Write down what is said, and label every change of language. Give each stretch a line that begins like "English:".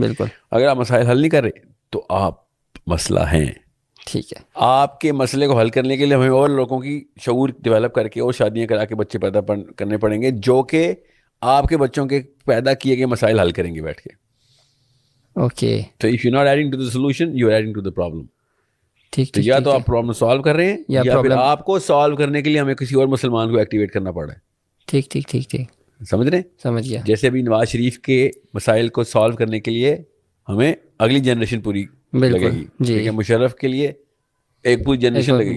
Urdu: بالکل. اگر آپ مسائل حل نہیں کر رہے تو آپ مسئلہ ہیں. ٹھیک ہے. آپ کے مسئلے کو حل کرنے کے لیے ہمیں اور لوگوں کی شعور ڈیولپ کر کے اور شادیاں کرا کے بچے پیدا کرنے پڑیں گے جو کہ آپ کے بچوں کے پیدا کیے گئے مسائل حل کریں گے بیٹھ کے. اوکے.
English: تو if you're not adding to the solution, you're adding to the problem.
Urdu: ٹھیک تو یا تو آپ پرابلم سالو کر رہے ہیں یا پھر آپ کو سالو کرنے کے لیے ہمیں کسی اور مسلمان کو ایکٹیویٹ کرنا پڑ رہا ہے. ٹھیک ٹھیک ٹھیک ٹھیک. سمجھ رہے ہیں؟ سمجھ گیا. جیسے ابھی نواز شریف کے مسائل کو سالو کرنے کے لیے ہمیں اگلی جنریشن پوری لگے گی. ٹھیک ہے. مشرف کے لیے ایک پوری جنریشن لگے گی.